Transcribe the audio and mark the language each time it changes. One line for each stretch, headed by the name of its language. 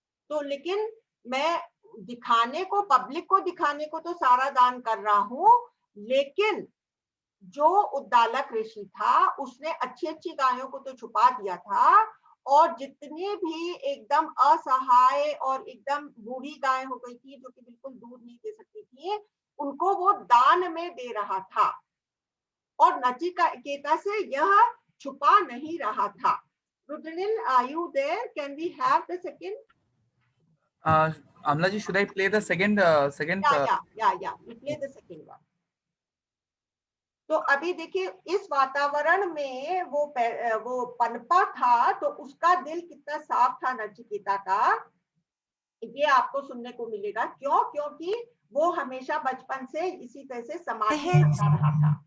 Hindi: तो लेकिन मैं दिखाने को, पब्लिक को दिखाने को तो सारा दान कर रहा हूं, लेकिन जो उद्दालक ऋषि था उसने अच्छी अच्छी गायों को तो छुपा दिया था और जितने भी एकदम असहाय और एकदम बूढ़ी गाय हो गई थी जो कि बिल्कुल दूध नहीं दे सकती थी, उनको वो दान में दे रहा था और नचिकेता से यह छुपा नहीं रहा था।
English: Rudranil, are you there? Can we have the second? Amla ji, should I play the second? Yeah. We play the second one.
Hindi: तो अभी देखिए इस वातावरण में वो पनपा था, तो उसका दिल कितना साफ था नचिकेता का, ये आपको सुनने को मिलेगा। क्यों? क्योंकि वो हमेशा बचपन से इसी तरह से समाधि करता रहा था।